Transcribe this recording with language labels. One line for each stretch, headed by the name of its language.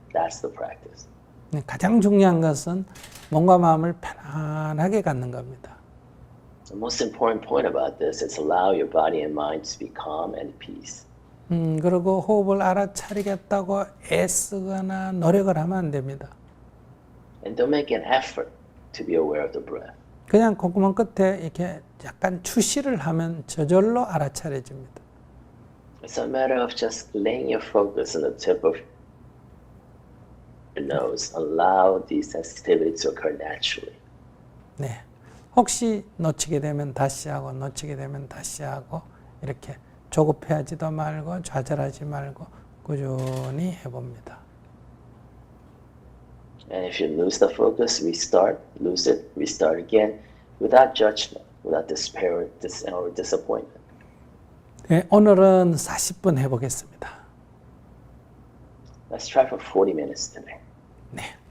English: That's the practice.
Korean: 가장 중요한 것은 몸과 마음을 편안하게 갖는 겁니다.
English: The most important point about this is allow your body and mind to be calm and at peace.
Korean: 그리고 호흡을 알아차리겠다고 애쓰거나 노력을 하면 안 됩니다.
English: And don't make an effort to be aware of the breath.
Korean: 그냥 콧구멍 끝에 이렇게 약간 추시를 하면 저절로 알아차려집니다.
English: It's a matter of just laying your focus on the tip of your nose. Allow the sensitivity to occur naturally.
Korean: 네. 혹시 놓치게 되면 다시 하고 놓치게 되면 다시 하고 이렇게 조급해하지도 말고 좌절하지 말고 꾸준히 해봅니다.
English: And if you lose the focus, restart, lose it, restart again, without judgment, without despair or disappointment.
Korean: 네, 오늘은 40분 해보겠습니다.
English: Let's try for 40 minutes today.
Korean: 네.